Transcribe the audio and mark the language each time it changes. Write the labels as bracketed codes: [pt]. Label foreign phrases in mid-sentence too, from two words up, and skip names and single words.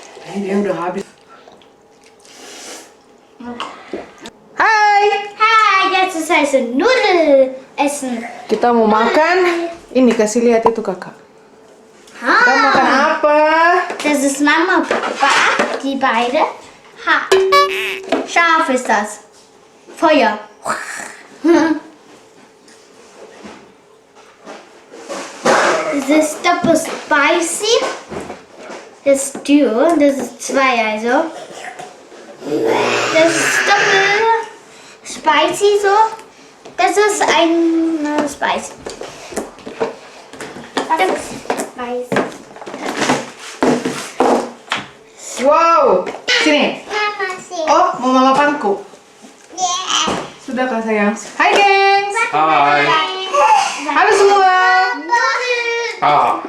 [id] Dia udah habis. Hai. Hai, [de] jetzt ist heiße Nudel essen. [id] Kita mau makan. Ini kasih lihat itu kakak. Kita makan apa? [de] Das ist Mama und Papa, die beide. Ha. Scharf ist das. Feuer. Das ist doppelt spicy. Das ist Duo, das ist 2 also. Das ist doppelt spicy so. Das ist ein spicy. Das ist spicy. [id] Wow. Sini. Mama sih. Oh, mau mama pangku. Sudah kak sayang. Hai gengs. Hai. Halo semua. Ah,